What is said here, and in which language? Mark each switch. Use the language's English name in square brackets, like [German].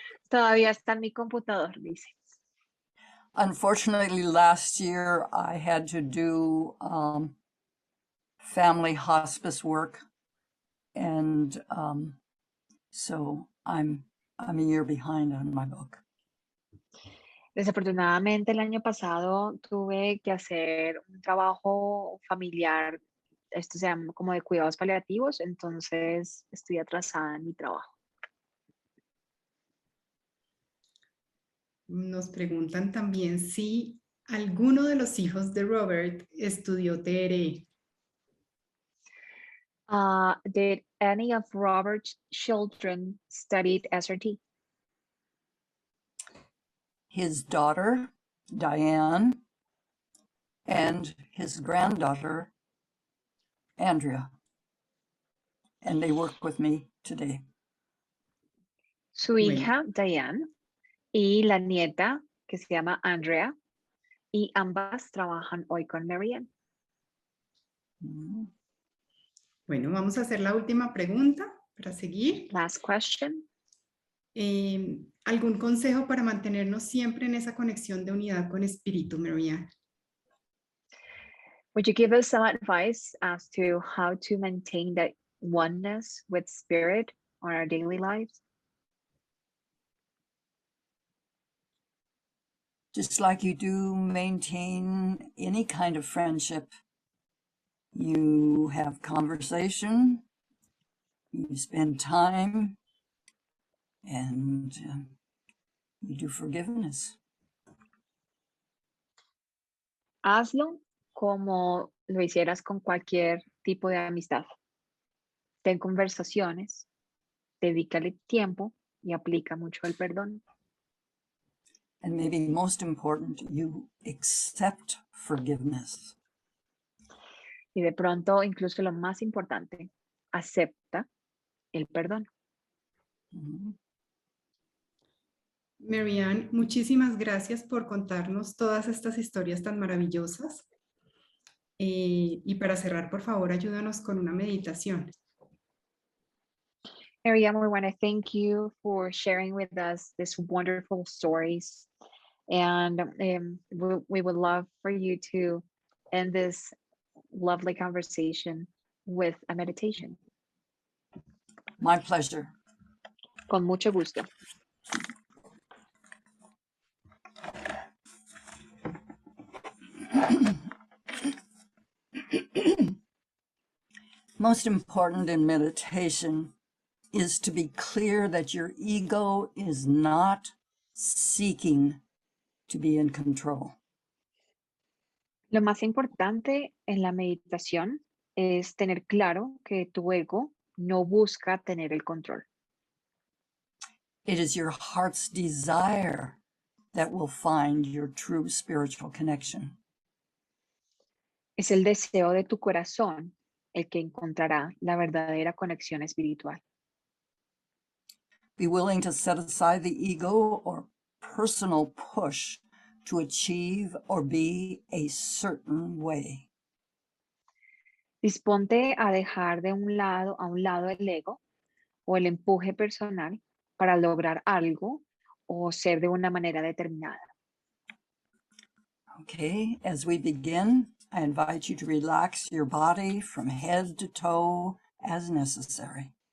[Spanish] Todavía está en mi computador, dice. [English] Unfortunately, last year I had to do family hospice work, and so I'm a year behind on my book. [Spanish] Desafortunadamente, el año pasado tuve que hacer un trabajo familiar, esto se llama como de cuidados paliativos, entonces estoy atrasada en mi trabajo. Nos preguntan también si alguno de los hijos de Robert estudió TRE. [English] Did any of Robert's children studied SRT? His daughter, Diane, and his granddaughter, Andrea. And they work with me today. [Spanish] Su hija, Diane, y la nieta, que se llama Andrea, y ambas trabajan hoy con Marianne. Mhm. Bueno, vamos a hacer la última pregunta para seguir. [English] Last question. [Spanish] ¿Algún consejo para mantenernos siempre en esa conexión de unidad con espíritu, Marianne? [English] Would you give us some advice as to how to maintain that oneness with spirit on our daily lives? Just like you do maintain any kind of friendship, you have conversation, you spend time, and you do forgiveness. [Spanish] Hazlo como lo hicieras con cualquier tipo de amistad. Ten conversaciones, dedícale tiempo y aplica mucho el perdón. [English] And maybe most important, you accept forgiveness. [Spanish] Y de pronto, incluso lo más importante, acepta el perdón. Mhm. Marianne, muchísimas gracias por contarnos todas estas historias tan maravillosas. Y para cerrar, por favor, ayúdanos con una meditación. [English] Marianne, we want to thank you for sharing with us these wonderful stories. And we would love for you to end this lovely conversation with a meditation. My pleasure. [Spanish] Con mucho gusto. [English] Most important in meditation is to be clear that your ego is not seeking to be in control. [Spanish] Lo más importante en la meditación es tener claro que tu ego no busca tener el control. [English] It is your heart's desire that will find your true spiritual connection. [Spanish] Es el deseo de tu corazón el que encontrará la verdadera conexión espiritual. [English] Be willing to set aside the ego or personal push to achieve or be a certain way. [Spanish] Disponte a dejar a un lado el ego o el empuje personal para lograr algo o ser de una manera determinada. [English] Okay, as we begin, I invite you to relax your body from head to toe as necessary.